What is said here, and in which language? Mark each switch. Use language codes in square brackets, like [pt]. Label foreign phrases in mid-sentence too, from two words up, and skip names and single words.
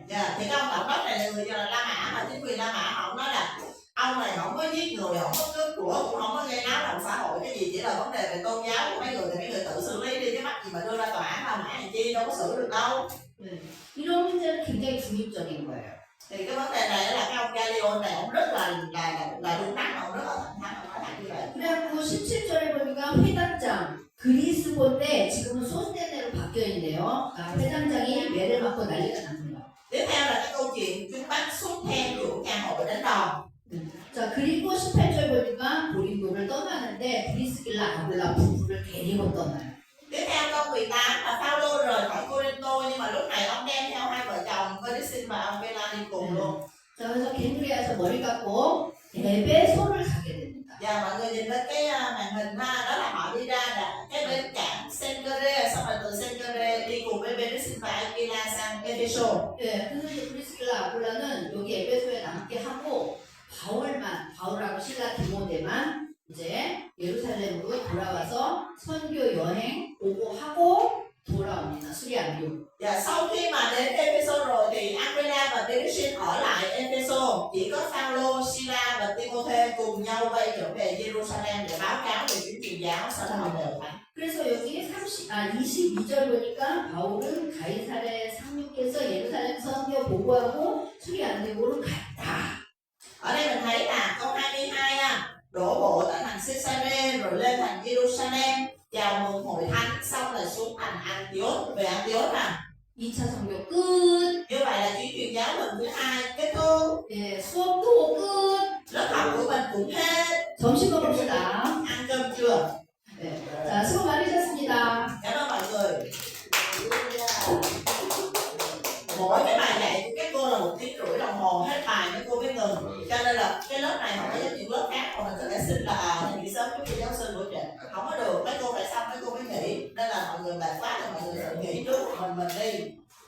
[vi] dạ thì cái ông tổng đốc này là người La Mã mà chính quyền La Mã họ nói là ông này không có giết người không có cướp của cũng không có gây náo động xã hội cái gì chỉ là vấn đề về tôn giáo của mấy người thì mấy người tự xử lý đi cái bắt gì mà đưa ra tòa án La Mã này chi đâu có xử được đâu [ko] 네. 이런 문제는 굉장히 중립적인 거예요. [vi] thì cái vấn đề này là cái ông Galion này ông rất là đúng đắn ông rất là thẳng thắn ông nói thẳng như vậy [ko] 그래갖고 17절에 보니까 회당장 그리스보 때 지금은 소스데네로 바뀌어 있네요. 아, 회당장이 매를 맞고 난리가 납니다. [vi] tiếp theo là cái câu chuyện chúng bắt xuất theo chủ nhà hội đến đòn [ko] 자, 그리고 18절 보니까 고린도를 떠나는데 브리스길라 아굴라 부부를 데리고 떠나요. [vi] tiếp theo câu 18 là Phaolô rời khỏi Corinto nhưng mà lúc này ông đem theo hai vợ chồng Corisin và ông Bela đi cùng luôn [ko] 자, 그래서 겐드리아에서 머리 깎고 에베소를 가게 됩니다. [vi] và mọi người nhìn lên cái màn hình ha đó là họ đi ra là cái bến cảng Senkere xong rồi từ Senkere đi cùng với Berisin và Aquila sang Epheso [ko] 네, 그래서 이제 브리스길라 아굴라는 여기 에베소에 남게 하고 바울하고 실라 디모데만 이제 예루살렘으로 돌아와서 선교 여행 보고하고 돌아옵니다. 수리안교. [vi] Và sau khi mà đến Ephesos rồi thì Aquila và Perishin ở lại Ephesos, chỉ có Phaolô, Sila và Timôthê cùng nhau quay trở về Jerusalem để báo cáo về chuyến truyền giáo sau đó họ đều thành. [ko] 그래서 여기 22절 보니까 바울은 가이사랴에 상륙해서 예루살렘 선교 보고하고 수리안교로 갔다. [vi] Ở đây mình thấy là câu 22 đổ bộ tại thành Caesarea rồi lên thành Jerusalem chào mừng hội thánh, xong rồi xuống thành Antioch, về Antioch [ko] 2차 선교 끝. [vi] Như vậy là chuyến truyền giáo lần thứ 2 kết thúc. [ko] 예, 수업도 끝. [vi] Lớp học của mình cũng hết. [ko] 점심 먹읍시다. [vi] Ăn cơm chưa? [ko] 네. 자, 수고 많으셨습니다. [vi] Cảm ơn mọi người. Mỗi cái bài dạy của các cô là 1,5 tiếng đồng hồ, hết bài mấy cô mới ngừng. Cho nên là cái lớp này họ phải giống những lớp khác, còn mình có thể xin là nghỉ sớm giúp cho giáo sư của chị. Không có được, mấy cô phải xong mấy cô mới nghỉ. Nên là mọi người mệt quá thì mọi người nghỉ trước, mình đi.